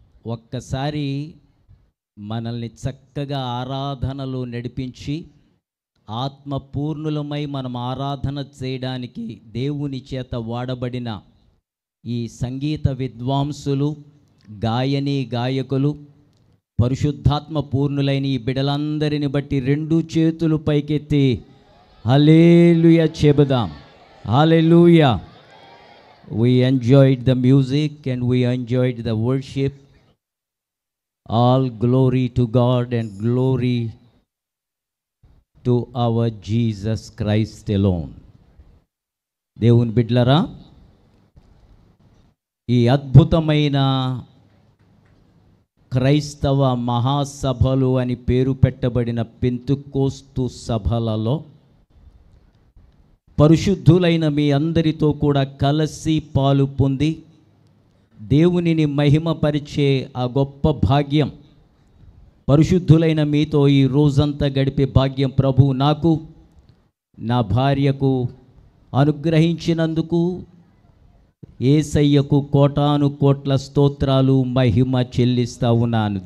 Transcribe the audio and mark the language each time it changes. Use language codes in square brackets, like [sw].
[te] ఒక్కసారి మనల్ని చక్కగా ఆరాధనలో నడిపించి ఆత్మపూర్ణులమై మనం ఆరాధన చేయడానికి దేవుని చేత వాడబడిన ఈ సంగీత విద్వాంసులు, గాయని గాయకులు, పరిశుద్ధాత్మ పూర్ణులైన ఈ బిడలందరిని బట్టి రెండు చేతులు పైకెత్తి హల్లెలూయా చెబుదాం. హల్లెలూయా. [en] We enjoyed the music and we enjoyed the worship. All glory to God and glory to our Jesus Christ alone. [te] దేవుని బిడ్డలారా, ఈ అద్భుతమైన క్రైస్తవ మహాసభలు అని పేరు పెట్టబడిన పెంతెకోస్తు సభలలో పరిశుద్ధులైన మీ అందరితో కూడా కలిసి పాలు పొంది దేవునిని మహిమపరిచే ఆ గొప్ప భాగ్యం, పరిశుద్ధులైన మీతో ఈ రోజంతా గడిపే భాగ్యం ప్రభు నాకు, నా భార్యకు అనుగ్రహించినందుకు యేసయ్యకు కోటాను కోట్ల స్తోత్రాలు మహిమ చెల్లిస్తూ ఉన్నాను.